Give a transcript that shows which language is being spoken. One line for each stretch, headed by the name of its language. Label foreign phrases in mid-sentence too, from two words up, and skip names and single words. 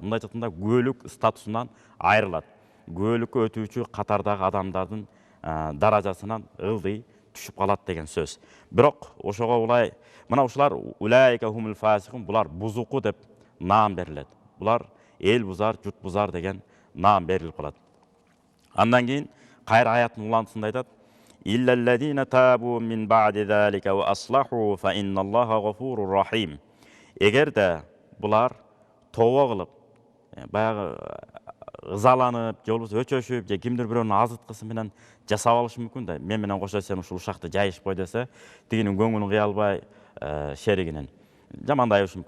Kyrgyz: Мындайча айтканда күбөлүк статусунан айрылат. Күбөлүккө өтүүчү катардагы адамдардын даражасынан ылдый түшүп калат деген сөз. Бирок ошого улай мына ушулар
Arabic: أولئك هم الفاسقون,
Kyrgyz: булар бузуку деп наам берилет. Булар эл бузар, журт бузар деген наам берилип калат. Андан кийин кайра аяттын улантысында айтат:
Arabic: إلا الذين تابوا من بعد ذلك وأصلحوا فإن الله غفور رحيم.
Kyrgyz: Эгерде булар тооба кылып, баягы ызаланып, же болбосо өчөшүп, же кимдир бирөөнүн азыткысы менен жасап алышы мүмкүн да. Мен менен кошо сен ушул ушакты жайышып кой десе, тигинин көңүлүн кыя албай, шеригинен жамандайбышы мүмкүн.